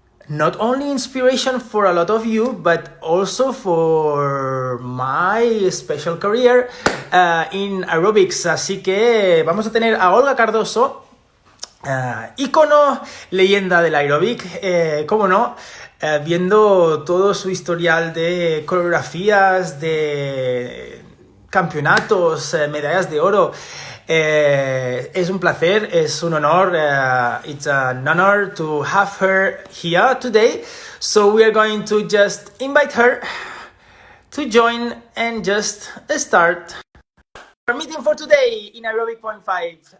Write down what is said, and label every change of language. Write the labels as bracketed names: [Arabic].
[English] Not only inspiration for a lot of you, but also for my special career in aerobics. [Spanish] Así que vamos a tener a Olga Cardoso, ícono, leyenda del aeróbic, cómo no. Viendo todo su historial de coreografías, de campeonatos, medallas de oro. Es un placer, es un honor. [English] It's an honor to have her here today. So we are going to just invite her to join and just start our meeting for today in Aerobic Point 5.